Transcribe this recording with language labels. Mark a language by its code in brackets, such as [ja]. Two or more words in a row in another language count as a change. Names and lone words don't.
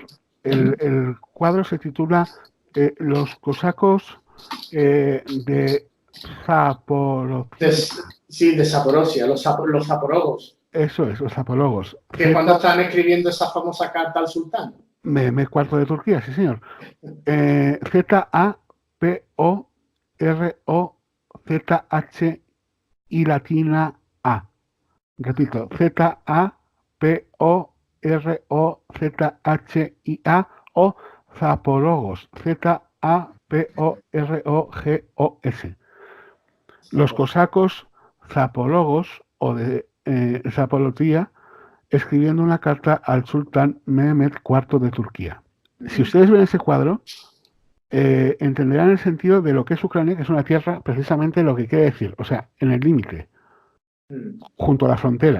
[es] El cuadro se titula Los cosacos de Zaporozhia. Sí, de Zaporozhia, los zaporogos. Eso es, los zaporogos. Que cuando están escribiendo esa famosa carta al sultán. Mehmed IV de Turquía, sí señor. Z-A-P-O-R-O-Z-H-I latina A. Repito, Z-A-P-O-R-O-Z-H-I-A o Zaporogos, Z-A-P-O-R-O-G-O-S. Los cosacos zaporogos o de Zaporozhia escribiendo una carta al sultán Mehmed IV de Turquía. Si ustedes ven ese cuadro, entenderán el sentido de lo que es Ucrania, que es una tierra, precisamente lo que quiere decir, o sea, en el límite, junto a la frontera.